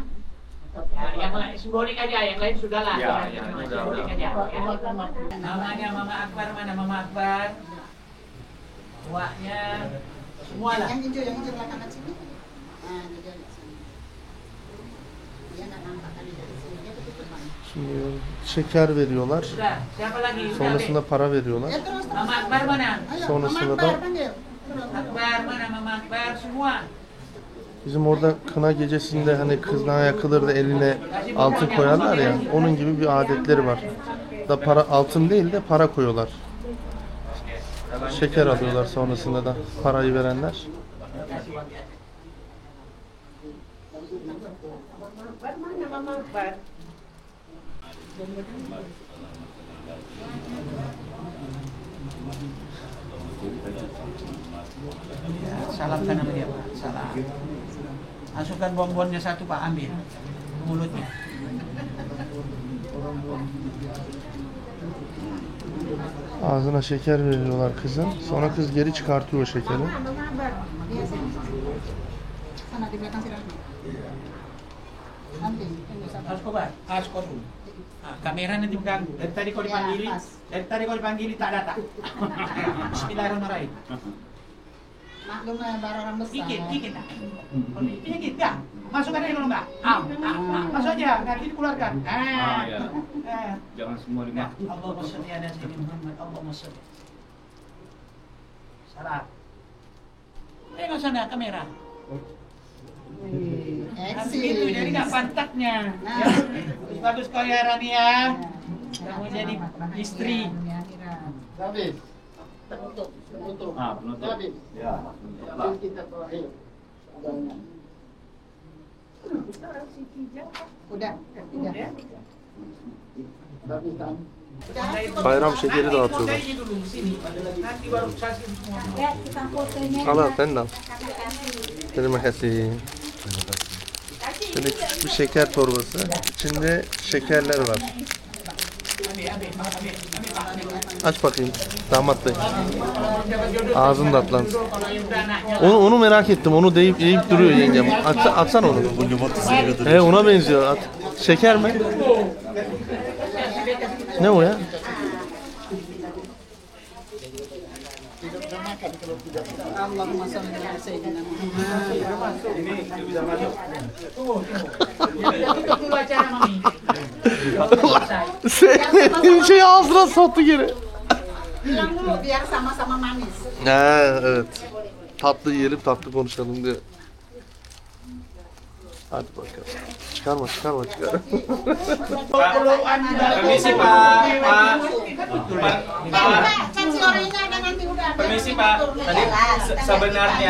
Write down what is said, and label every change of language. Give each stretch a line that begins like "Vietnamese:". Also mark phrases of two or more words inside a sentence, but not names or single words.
Indonesian: Ya, yang lain simbolik aja, yang lain sudahlah. Ya, simbolik udah. aja. Ya. Namanya Mama Akbar, mana Mama Akbar? Tuanya semua lah. Yang hijau belakangan sini. Nah, hijau di sini. Dia nak nampakkan di sini. Dia tutup Bang.
Turkish: Şimdi şeker veriyorlar.
Indonesian: Sudah, siapa lagi? Sudah,
Turkish: Sonrasında
Indonesian: Be.
Turkish: para veriyorlar.
Indonesian: Ya terus. Mama Akbar mana? Ayo,
Turkish: Sonrasında
Indonesian: Mama
Turkish: da-
Indonesian: Akbar, panggil. Terus. Akbar mana Mama Akbar semua?
Turkish: Bizim orada kına gecesinde hani kızına yakılır da eline altın koyarlar ya. Onun gibi bir adetleri var. Da para altın değil de para koyuyorlar. Şeker alıyorlar sonrasında da parayı verenler.
Indonesian: Mama Akbar. Ya, salamkan sama dia Pak. Salam. Masukkan bonbonnya satu Pak, ambil mulutnya.
Turkish: Ağzına şeker veriyorlar kızın. Sonra kız geri çıkartıyor o şekeri.
Indonesian: Sana di belakang si Rahmi. Ambil, tunggu sabar. Harus kobar, harus kau dulu. Nah, kamera nanti mengganggu. Dari tadi kau dipanggili, Ya, pas. dari tadi kau dipanggili tak datang. Bismillahirrahmanirrahim. Maklum baru orang besar. Dikit dah. Dikit dah. Masukkan aja dulu mbak. Masuk aja, nanti dikeluarkan. Jangan semua Ya,
Arabic: اللهم صل على سيدنا محمد. اللهم صل. Salam.
Indonesian: Tengok sana kamera. Harus gitu, jadi nggak pantatnya. Ya. Bagus kau ya Rani ya. Kamu jadi istri. Habis. Penutup. penutup. Habis. Ya. Kita terakhir. Udah. Habis kan?
Turkish: Bayram şekeri dağıtıyorlar.
Indonesian: Fotonya dulu sini. Nanti baru kasih semua. Ya, kita fotonya.
Turkish: Al sen de al.
Indonesian: Kasih. Terima kasih.
Turkish: Şöyle küçük bir şeker torbası. İçinde şekerler var. Aç bakayım. Damat bey. Ağzın tatlansın. Onu merak ettim. Onu deyip duruyor yengem. Atsana onu. Ona benziyor. At. Şeker mi? Ne o ya?
Arabic: اللهم صل على سيدنا محمد.
Indonesian: Tutup dulu acara mami.
Turkish: Senin şey ağzına soktu geri.
Indonesian: Bilang dulu biar sama-sama manis.
Turkish: Evet. Tatlı yiyelim, tatlı konuşalım diyor. Hadi bakalım. Çıkarma.
Indonesian: Permisi Pak. Kan si orangnya ada nanti udah. Permisi, Pak. Tadi sebenarnya